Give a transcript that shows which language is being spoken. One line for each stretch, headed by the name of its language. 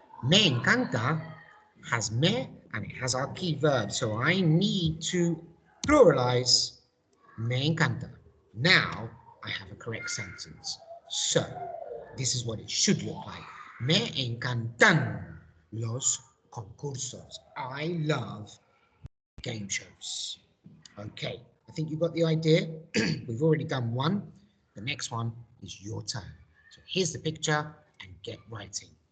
English: Me encanta has me and it has our key verb, so I need to pluralize
Spanish: me encanta.
English: Now I have a correct sentence. So this is what it should look like.
Spanish: Me encantan los concursos.
English: I love game shows. Okay, I think you got the idea. We've already done one. The next one is your turn. So here's the picture and get writing.